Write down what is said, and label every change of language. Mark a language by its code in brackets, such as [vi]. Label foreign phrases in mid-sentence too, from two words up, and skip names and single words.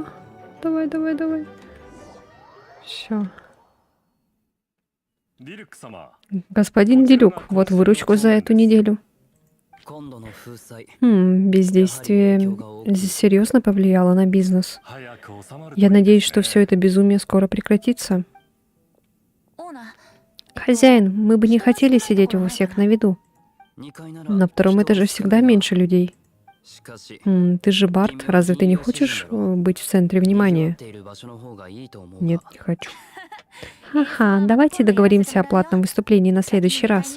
[ru] Давай, давай, давай. Все. Господин Делюк, вот выручку за эту неделю. Бездействие серьезно повлияло на бизнес. Я надеюсь, что все это безумие скоро прекратится. [ja] オーナー [ru] Хозяин, мы бы не хотели сидеть у всех на виду. На втором этаже всегда меньше людей. Ты же Барт, разве ты не хочешь быть в центре внимания? Нет, не хочу. Ага, давайте договоримся о платном выступлении на следующий раз.